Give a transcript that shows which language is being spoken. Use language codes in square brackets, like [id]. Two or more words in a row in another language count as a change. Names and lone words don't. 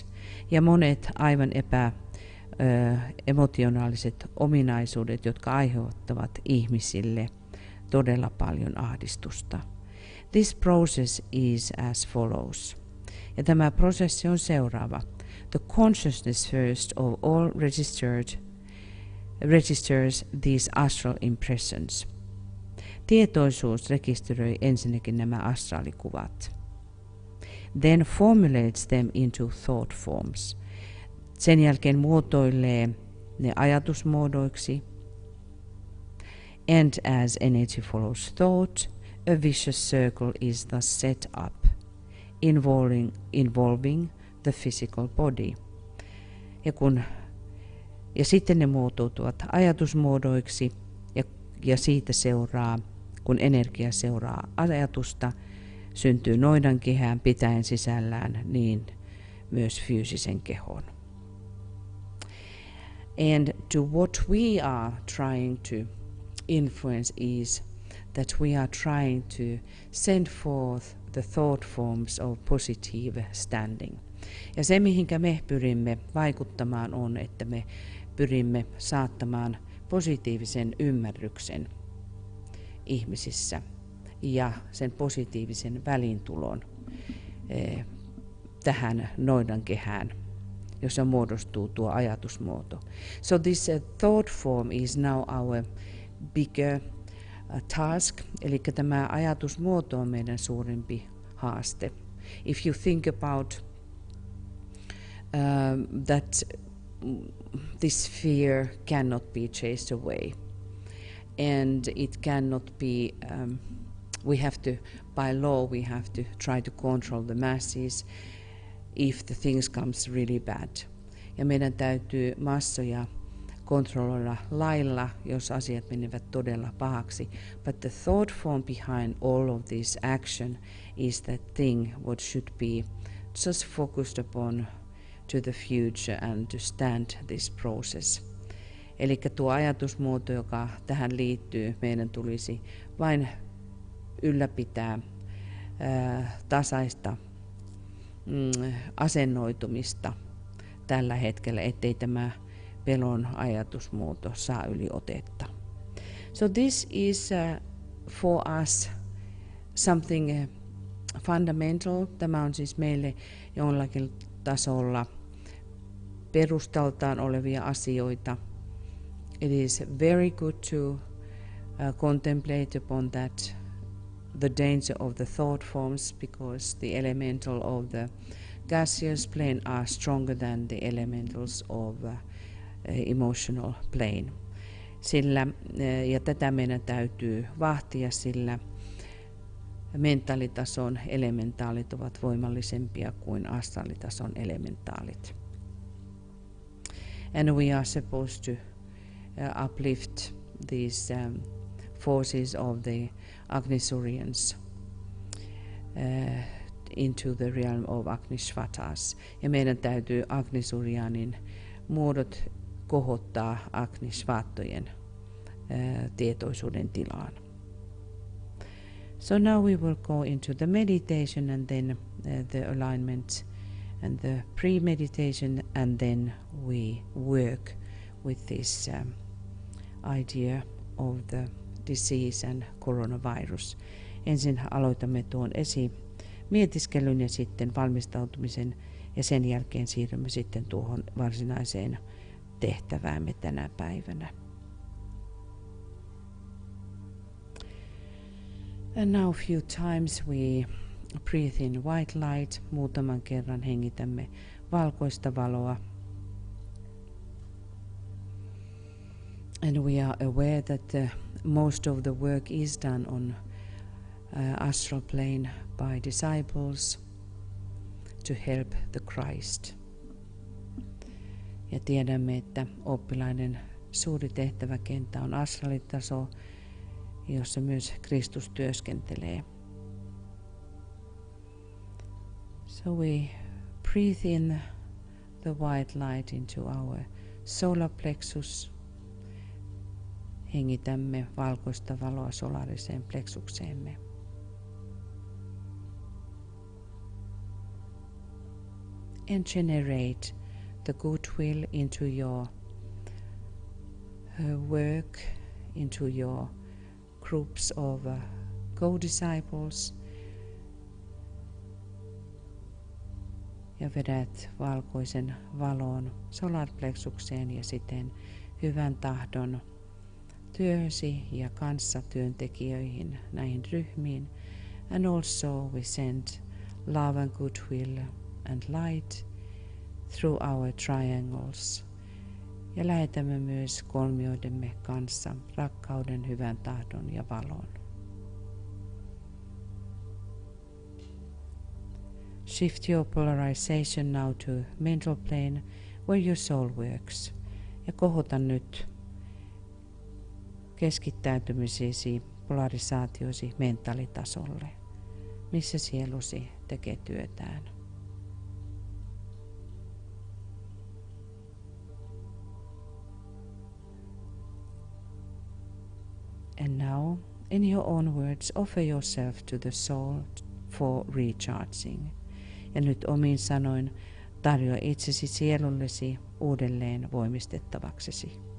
[fi] Ja monet aivan emotionaaliset ominaisuudet, jotka aiheuttavat ihmisille todella paljon ahdistusta. [en] This process is as follows. [fi] Ja tämä prosessi on seuraava. [en] The consciousness first of all registers these astral impressions. [fi] Tietoisuus rekisteröi ensinnäkin nämä astraalikuvat. [en] Then formulates them into thought forms. [fi] Sen jälkeen muotoilee ne ajatusmuodoiksi. [en] And as energy follows thought, a vicious circle is thus set up, involving the physical body. [fi] Ja sitten ne muotoutuvat ajatusmuodoiksi ja siitä seuraa, kun energia seuraa ajatusta, syntyy noidankehään pitäen sisällään niin myös fyysisen kehon. [en] And to what we are trying to influence is that we are trying to send forth the thought forms of positive standing. [fi] Ja se, mihinkä me pyrimme vaikuttamaan, on, että me pyrimme saattamaan positiivisen ymmärryksen ihmisissä. ja sen positiivisen välintulon tähän noidankehään, jossa muodostuu tuo ajatusmuoto. [en] So this thought form is now our bigger task, [fi] eli tämä ajatusmuoto on meidän suurempi haaste. [en] If you think about that this fear cannot be chased away, and it cannot be, we have to, by law, we have to try to control the masses if the things comes really bad. [fi] Ja meidän täytyy massoja kontrolloida lailla, jos asiat menevät todella pahaksi. [en] But the thought form behind all of this action is that thing what should be just focused upon to the future and to stand this process. [fi] Eli tuo ajatusmuoto, joka tähän liittyy, meidän tulisi vain ylläpitää tasaista asennoitumista tällä hetkellä, ettei tämä pelon ajatusmuoto saa yliotetta. [en] So this is for us something fundamental. [fi] Tämä on siis meille jollakin tasolla perustaltaan olevia asioita. [en] It is very good to contemplate upon that, the danger of the thought forms, because the elemental of the gaseous plane are stronger than the elementals of emotional plane. [fi] Ja tätä meidän täytyy vahtia, sillä mentaalitason elementaalit ovat voimallisempia kuin astraalitason elementaalit. [en] And we are supposed to uplift these forces of the Agnisurians into the realm of Agnishvatas. [fi] Ja meidän täytyy Agnisurianin muodot kohottaa Agnishvattojen tietoisuuden tilaan. [en] So now we will go into the meditation and then the alignment and the pre-meditation, and then we work with this idea of the disease and coronavirus. [fi] Ensin aloitamme tuon mietiskelyn ja sitten valmistautumisen, ja sen jälkeen siirrymme sitten tuohon varsinaiseen tehtäväämme tänä päivänä. [en] And now a few times we breathe in white light. [fi] Muutaman kerran hengitämme valkoista valoa. [en] And we are aware that most of the work is done on astral plane by disciples to help the Christ. [fi] Ja tiedämme, että oppilaiden suuri tehtäväkenttä on astraalitaso, jossa myös Kristus työskentelee. [en] So we breathe in the white light into our solar plexus. [fi] Hengitämme valkoista valoa solaariseen plexukseemme. [en] And generate the goodwill into your work, into your groups of co-disciples. [fi] Ja vedät valkoisen valon solarplexukseen ja siten hyvän tahdon työhösi ja kanssatyöntekijöihin, näihin ryhmiin. [en] And also we send love and goodwill and light through our triangles. [fi] Ja lähetämme myös kolmioidemme kanssa rakkauden, hyvän tahdon ja valon. [en] Shift your polarization now to mental plane where your soul works. [fi] Ja kohota nyt keskittäytymisesi, polarisaatiosi mentaalitasolle, missä sielusi tekee työtään. [en] And now, in your own words, offer yourself to the soul for recharging. [fi] Ja nyt omin sanoin tarjoa itsesi sielullesi uudelleen voimistettavaksesi.